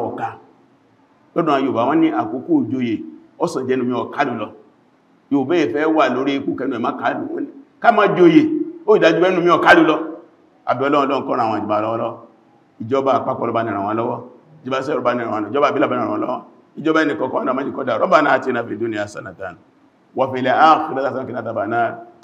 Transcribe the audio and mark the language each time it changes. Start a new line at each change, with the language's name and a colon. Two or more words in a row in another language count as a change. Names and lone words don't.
Yoruba: ọ̀ká lọ́dọ̀ Yorùbá wọ́n ní àkókò òjòyè ọ̀sán jẹ́nu mi ọ̀kálù lọ Yorùbá ìfẹ́ wà lórí ikú kẹnu ẹ̀má kálù wọn ni ká má jòyè ó ìdájú ẹnu mi ọ̀kálù lọ abẹ́ọlọ́ọ̀lọ́ kọ́ra àwọn ìjọba lọ́wọ́ ìjọba àpapọ̀ ló bá ní ràn wọ́n lọ́wọ́ ìjọba sẹ́rọ̀ bá ní ràn wọ́n lọ́wọ́ ìjọba àbílà bá ní ràn wọ́n lọ́wọ́ ìjọba ẹni kọ̀ọ̀kan ọ̀nà májì kọ́dà
Arabic: ربنا آتنا في الدنيا حسنة وفي الآخرة حسنة وقنا عذاب النار